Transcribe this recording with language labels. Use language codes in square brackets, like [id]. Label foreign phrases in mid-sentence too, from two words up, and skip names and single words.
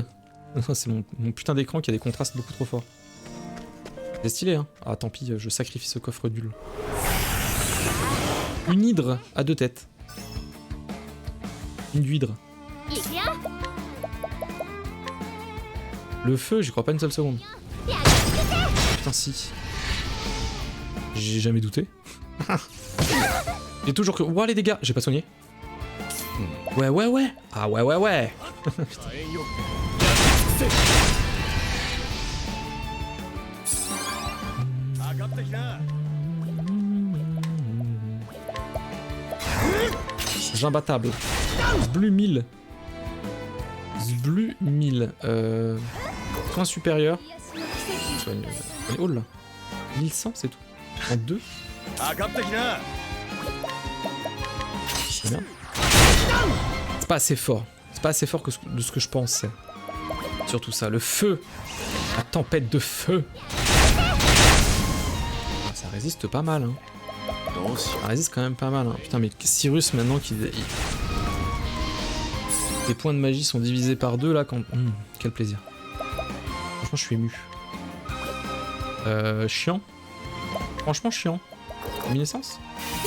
[fr] C'est mon putain d'écran qui a des contrastes beaucoup trop forts. C'est stylé, hein. Ah, tant pis, je sacrifie ce coffre nul. Une hydre à 2 têtes. Une huîdre. [ja] いくよ [fr] Le feu, j'y crois pas une seule seconde. [ja] やりつけて [fr] Putain, si. J'ai jamais douté. J'ai toujours cru. Ouah, les dégâts. J'ai pas soigné. Ouais. Ah, ouais. [ja] 火炎よ上がってきな [fr] J'imbattable. Zblu 1000. Zblu 1000. Point supérieur. [ja] 癒しの奇跡 [fr] Soigne. Elle est haut là. 1100, c'est tout. En 2. [ja] 上がってきな [fr] C'est bien. C'est pas assez fort. C'est pas assez fort de ce que je pensais. Surtout ça, le feu. La tempête de feu. Ah, ça résiste pas mal, hein. [ja] どうしよ [fr] Ça résiste quand même pas mal, hein. Putain, mais Cyrus, maintenant les points de magie sont divisés par 2 là, quand... quel plaisir. Franchement, je suis ému. Chiant. Franchement, chiant. Luminescence? [ja] 成